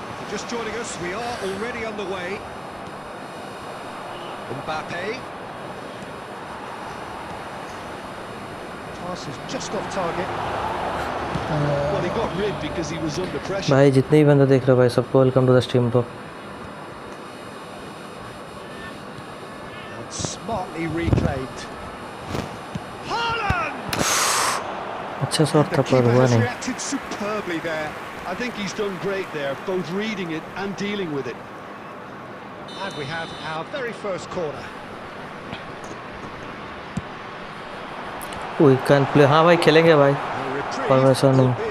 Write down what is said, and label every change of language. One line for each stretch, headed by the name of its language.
English: Just joining us, we are already on the way. Mbappe. Pass is just off target. Well, he got rid because he was under pressure.
Hindi: भाई जितने भी बंदे देख रहे हो भाई, सबको
English: Welcome to the stream bro. Smartly reclaimed. Haaland!
Hindi: अच्छा शॉट था पर हुआ नहीं।
English: Reacted superbly there. I think he's done great there, both reading it and dealing with it. And we have our very first corner. We can play।
Hindi: हाँ भाई खेलेंगे भाई, formation में।